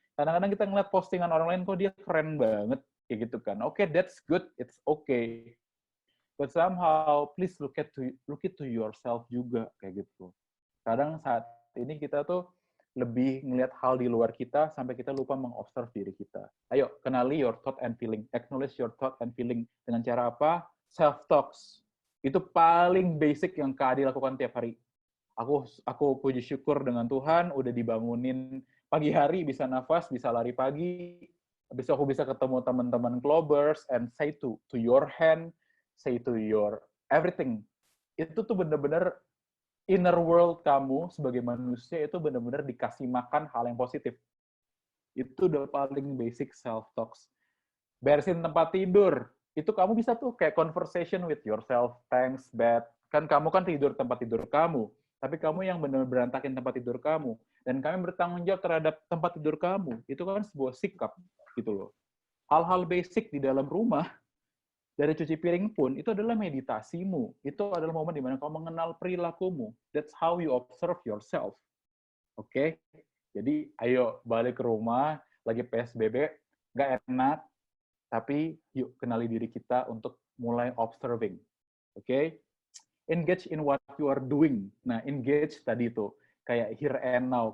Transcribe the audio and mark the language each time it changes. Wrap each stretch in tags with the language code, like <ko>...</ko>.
<id>Kadang-kadang kita ngeliat postingan orang lain, kok dia keren banget, kayak gitu kan.</id> <en>Oke, that's good, it's okay. But somehow, please look it to yourself</en> <id>juga, kayak gitu. Kadang saat ini kita tuh lebih ngelihat hal di luar kita sampai kita lupa mengobserve diri kita. Ayo, kenali</id> <en>your thought and feeling. Acknowledge your thought and feeling.</en> <id>Dengan cara apa? Self-talks. Itu paling basic yang Kak Adi lakukan tiap hari. Aku puji syukur dengan Tuhan, udah dibangunin pagi hari, bisa nafas, bisa lari pagi. Habis aku bisa ketemu teman-teman</id> <en>Clubbers, and say to your hand, say to your everything.</en> <id>Itu tuh bener-bener</id> <en>inner world</en> <id>kamu sebagai manusia itu benar-benar dikasih makan hal yang positif. Itu udah paling basic self-talks. Beresin tempat tidur. Itu kamu bisa tuh kayak</id> <en>conversation with yourself. Thanks, bed.</en> <id>Kan kamu kan tidur tempat tidur kamu. Tapi kamu yang benar-benar berantakin tempat tidur kamu. Dan kami bertanggung jawab terhadap tempat tidur kamu. Itu kan sebuah sikap. Gitu loh. Hal-hal basic di dalam rumah dari cuci piring pun, itu adalah meditasimu. Itu adalah momen di mana kamu mengenal perilakumu.</id> <en>That's how you observe yourself.</en> <id>Oke? Jadi, ayo balik ke rumah, lagi PSBB, nggak enak, tapi yuk kenali diri kita untuk mulai observing. Oke?</id> <en>Engage in what you are doing. Nah, engage</en> <id>tadi itu, kayak</id> <en>here and now.</en>